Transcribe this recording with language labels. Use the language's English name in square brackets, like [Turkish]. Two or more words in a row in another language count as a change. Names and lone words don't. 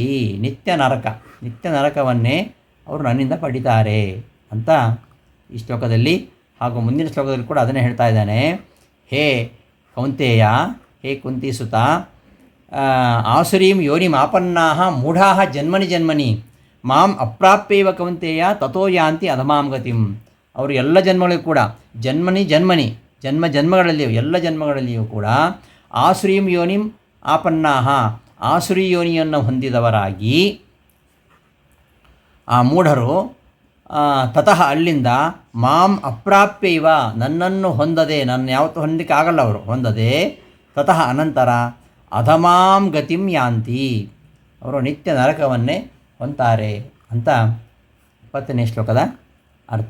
[Kannada] ನಿತ್ಯ ನರಕವನ್ನೇ ಅವರು ನನ್ನಿಂದ ಪಡಿತಾರೆ ಅಂತ ಈ ಶ್ಲೋಕದಲ್ಲಿ ಹಾಗೂ ಮುಂದಿನ ಶ್ಲೋಕದಲ್ಲಿ ಕೂಡ ಅದನ್ನೇ ಹೇಳ್ತಾ ಇದ್ದಾನೆ. [Sanskrit] ಹೇ ಕೌಂತೇಯ, ಹೇ ಕುಂತಿಸುತ, ಆಸುರೀಂ ಯೋನಿಮಾಪನ್ನಾಹ ಮೂಢಾಃ ಜನ್ಮನಿ ಮಾಂ ಅಪ್ರಾಪ್ಯೈವ ಕೌಂತೇಯ ತಥೋ ಯಾಂತಿ ಅಧಮಾಂ ಗತಿಂ. [Kannada] ಅವರು ಎಲ್ಲ ಜನ್ಮಗಳಿಗೂ ಕೂಡ ಜನ್ಮಗಳಲ್ಲಿಯೂ ಎಲ್ಲ ಜನ್ಮಗಳಲ್ಲಿಯೂ ಕೂಡ [Sanskrit] ಆಸುರೀಂ ಯೋನಿಂ ಆಪನ್ನಾಹ [Kannada] ಆಸುರಿ ಯೋನಿಯನ್ನು ಹೊಂದಿದವರಾಗಿ ಆ ಮೂಢರು ತತಃ ಅಲ್ಲಿಂದ [Sanskrit] ಮಾಂ ಅಪ್ರಾಪ್ಯೈವ [Kannada] ನನ್ನನ್ನು ಹೊಂದದೆ, ನನ್ನ ಯಾವತ್ತೂ ಹೊಂದಲಿಕ್ಕೆ ಆಗಲ್ಲ ಅವರು ಹೊಂದದೆ, ತತಃ ಅನಂತರ [Sanskrit] ಅಧಮಾಂ ಗತಿಂ ಯಾಂತಿ, [Kannada] ಅವರು ನಿತ್ಯ ನರಕವನ್ನೇ ಹೊಂತಾರೆ ಅಂತ 20ನೇ ಶ್ಲೋಕದ ಅರ್ಥ.